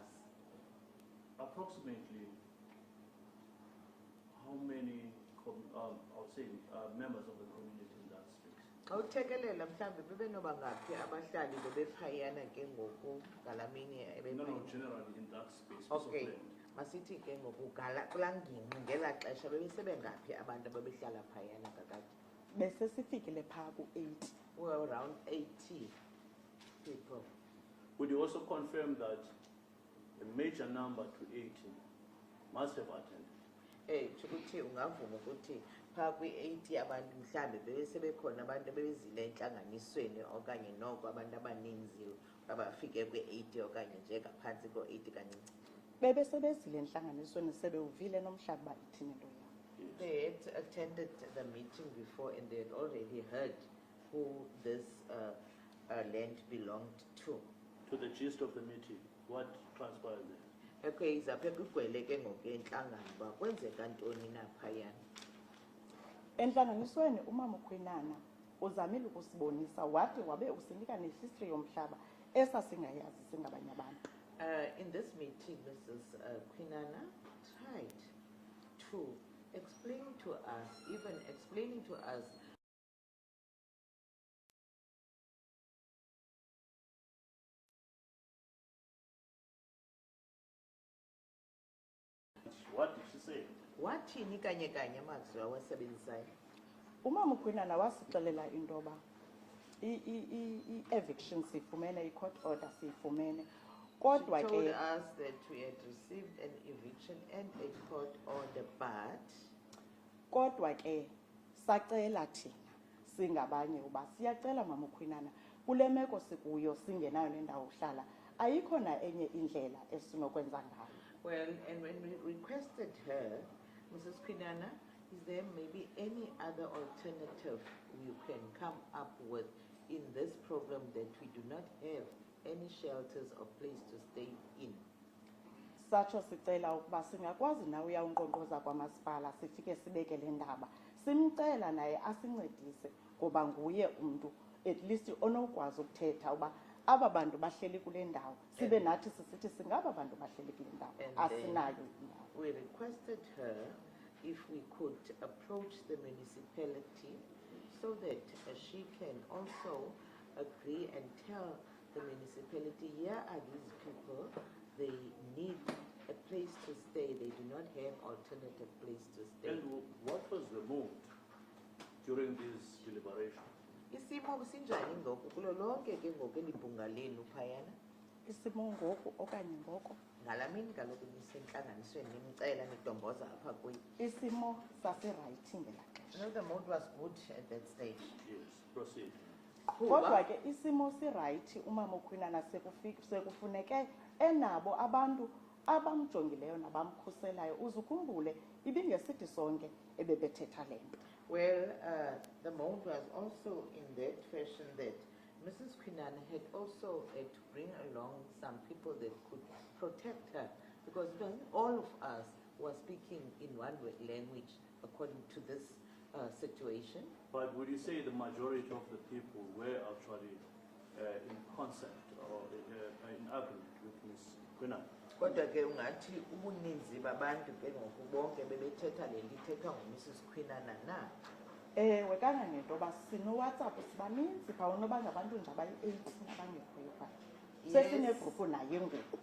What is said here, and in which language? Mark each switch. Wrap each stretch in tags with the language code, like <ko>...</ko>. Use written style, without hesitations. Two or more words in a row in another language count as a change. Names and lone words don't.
<en>Approximately how many, members of the community in that space?</en> <xh>Xa uthekelela mhlawumbi bebenoba ngaphi abahlali bebephayana ke ngoku ngalamini</xh> <en>No, generally in that space. piece of Okay, land.</en> <xh>masithi ke ngoku kulaa ngingqi ngelaa xesha bebesebengaphi abantu ababehlala phayana kakade? Bese sifikile phaa ku-8.</xh> <en>We were around 80 people. Would you also confirm that a major number to 80 must have attended?</en> <xh>Ukuthi ungavuma ukuthi phaa kwi-80 abantu mhlawumbe bebesebekhona abantu ebebezile entlanganisweni okanye noko abantu abaninzi abafike kwi-80 okanye nje ngaphantsi ko-80 kancinci. Bebesebezile entlanganisweni sebewuvile nomhlaba uba ithini into yabo.</xh> <en>They had attended the meeting before and they had already heard who this land belonged to. To the gist of the meeting, what transpired there?</en> <xh>Okay, izaphe kugcwele ke ngoku entlangano uba kwenzeka ntoni na phayana. Entlanganisweni umama uKwinana uzamile ukusibonisa wathi wabe usinika nehistory yomhlaba esasingayazi singabanye abantu.</xh> <en>In this meeting, Mrs. Kwinana tried to explain to us, even explaining to us What did she say?</en> <xh>wathini kanye kanye amazwi awasebenzisayo. Umama uKwinana wasixelela into yoba i-eviction siyifumene, i-</xh> <en>court order</en> <xh>siyifumene. Kodwa</xh> <en>She told</en> <xh>ke</xh> <en>us that we had received an eviction and a court order, but</en> <xh>kodwa ke sacela thina singabanye uba siyacela mama uKwinana kule meko sikuyo singenayo nendawo uhlala ayikho na enye indlela esinokwenza ngayo.</xh> <en>well, and when we requested her, Mrs. Kwinana, is there maybe any other alternative you can come up with in this problem that we do not have any shelters or place to stay in?</en> <xh>Satsho sicela ukuba singakwazi nawe uyawunkqonkqoza kwamasipala sifike sibeke le ndaba simcela naye asincedise ngoba nguye umntu</xh> <en>at least</en> <xh>onokwazi ukuthetha uba aba bantu bahleli kule ndawo sibe nathi sisithi singaba bantu bahleli kule ndawo asinayo indawo.</xh> <en>We requested her if we could approach the municipality so that she can also agree and tell the municipality, here are these people, they need a place to stay, they do not have alternative place to stay. And what was removed during these deliberations?</en> <xh>Isimo sinjani ngoku kulo lonke ke ngoku elibhunga lenu phayana? Isimo ngoku okanye ngoko Ngala mini kaloku nisentlanganisweni nimcela nidomboza apha kuyo. isimo sasirayithi ngelaa xesha.</xh> <en>The mood was good at that stage. Yes, proceed.</en> <xh>Kodwa ke isimo sirayithi umama uKwinana sekufuneke enabo abantu abamjongileyo nabamkhuselayo uzukhumbule ibingesithi sonke ebebethetha le nto.</xh> <en>Well, the mood was also in that fashion that Mrs. Kwinana had also had to bring along some people that could protect her because all of us were speaking in one language according to this situation. But would you say the majority of the people were actually in concept or in agreement with Ms. Kwinana?</en> <xh>Kodwa ke ungathi ubuninzi babantu ke ngoku bonke bebethetha le nto ithethwa nguMrs. Kwinana na? Ewe kangangento yoba sinoWhatsApp sibaninzi phaa unoba ngabantu nje abayi-8 abangekhoyo phaa. Sesinegrupu naye ngoku.</xh>